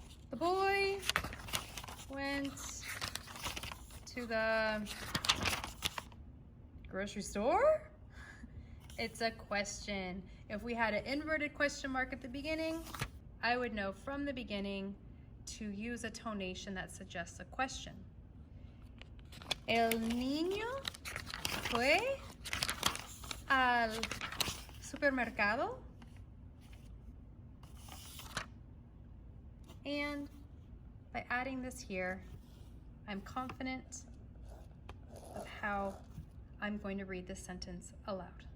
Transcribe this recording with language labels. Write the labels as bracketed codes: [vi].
[en] The boy went to the grocery store? It's a question. If we had an inverted question mark at the beginning, I would know from the beginning to use a tonation that suggests a question. [es] El niño fue al supermercado. [en] And by adding this here, I'm confident of how I'm going to read this sentence aloud.